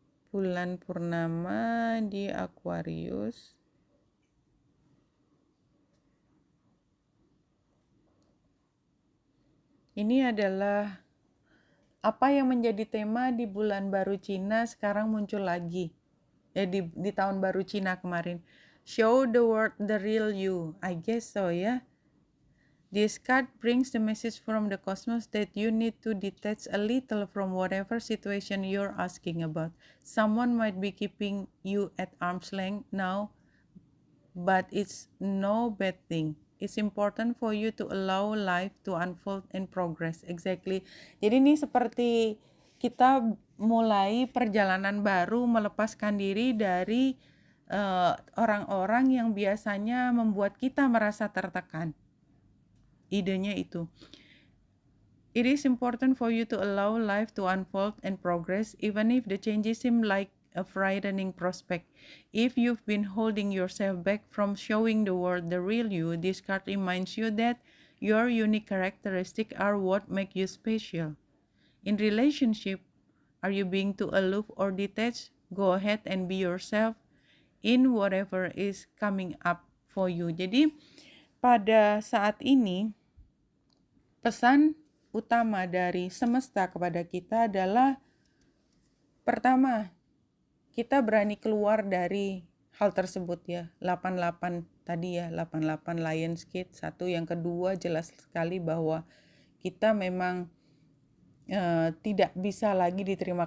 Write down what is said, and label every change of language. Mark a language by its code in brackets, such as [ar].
[id] Bulan purnama di Aquarius. Ini adalah apa yang menjadi tema di bulan baru Cina sekarang muncul lagi. Di tahun baru Cina kemarin. [en] Show the world the real you. I guess so ya. This card brings the message from the cosmos that you need to detach a little from whatever situation you're asking about. Someone might be keeping you at arm's length now, but it's no bad thing. It's important for you to allow life to unfold and progress. Exactly. [id] Jadi ini seperti kita mulai perjalanan baru, melepaskan diri dari orang-orang yang biasanya membuat kita merasa tertekan. Idenya itu. [en] It is important for you to allow life to unfold and progress, even if the changes seem like a frightening prospect. If you've been holding yourself back from showing the world the real you, this card reminds you that your unique characteristics are what make you special. In relationship, are you being too aloof or detached? Go ahead and be yourself in whatever is coming up for you. [id] Jadi pada saat ini pesan utama dari semesta kepada kita adalah pertama, kita berani keluar dari hal tersebut ya. 88 tadi ya, 88 Lionsgate. Satu, yang kedua jelas sekali bahwa kita memang tidak bisa lagi diterima.